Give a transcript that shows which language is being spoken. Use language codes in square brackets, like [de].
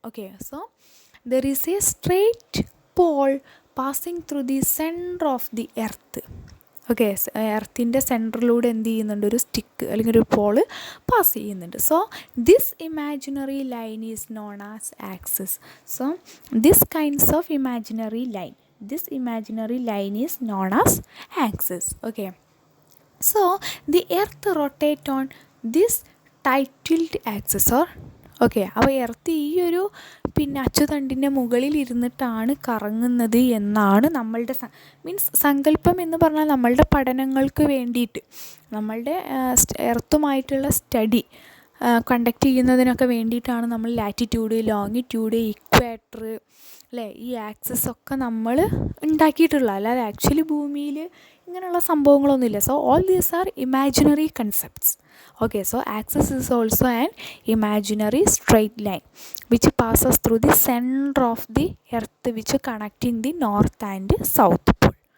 [en] Okay, so there is a straight pole passing through the centre of the earth. [ml] Okay, എർത്തിൻ്റെ സെൻറ്ററിലൂടെ എന്ത് ചെയ്യുന്നുണ്ട്? ഒരു stick അല്ലെങ്കിൽ ഒരു Paul pass ചെയ്യുന്നുണ്ട്. [en] So this imaginary line is known as axis. So this kinds of imaginary line, this imaginary line is known as axis. Okay, so the earth rotate on this tilt axis or okay. [ml] അപ്പോൾ earth ഈ ഒരു അച്ചുതണ്ടിൻ്റെ മുകളിൽ ഇരുന്നിട്ടാണ് കറങ്ങുന്നത് എന്നാണ് നമ്മളുടെ means സങ്കല്പം എന്ന് പറഞ്ഞാൽ നമ്മളുടെ പഠനങ്ങൾക്ക് വേണ്ടിയിട്ട്, നമ്മളുടെ എർത്തുമായിട്ടുള്ള സ്റ്റഡി കണ്ടക്ട് ചെയ്യുന്നതിനൊക്കെ വേണ്ടിയിട്ടാണ് നമ്മൾ ലാറ്റിറ്റ്യൂഡ്, ലോങ്ങിറ്റ്യൂഡ്, ഇക്വേറ്റർ അല്ലേ, ഈ ആക്സിസ് ഒക്കെ നമ്മൾ ഉണ്ടാക്കിയിട്ടുള്ള, അല്ലാതെ ആക്ച്വലി ഭൂമിയിൽ ഇങ്ങനെയുള്ള സംഭവങ്ങളൊന്നുമില്ല. [en] So all these are imaginary concepts. Okay, so axis is also an imaginary straight line which passes through the center of the earth, which connecting the north and south pole.